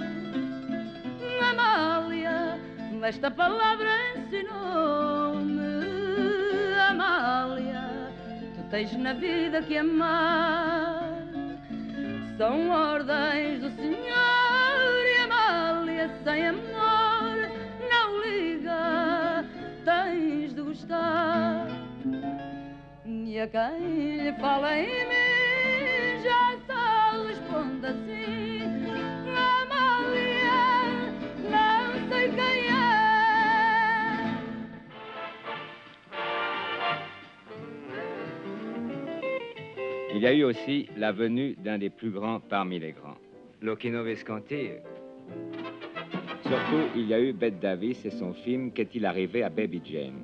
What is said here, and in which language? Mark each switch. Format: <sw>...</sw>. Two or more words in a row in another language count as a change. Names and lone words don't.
<pt>Amália, esta palavra ensinou-me, Amália, tu tens na vida que amar, são ordens do Senhor, e Amália, sem amor não liga, tens de gostar. E a quem lhe fala em mim já só responde assim: Amália, não sei quem é.</pt> <fr>Il y a eu aussi la venue d'un des plus grands parmi les grands. L'Occhino Visconti. Surtout, il y a eu Bette Davis et son film Qu'est-il arrivé à Baby Jane.</fr>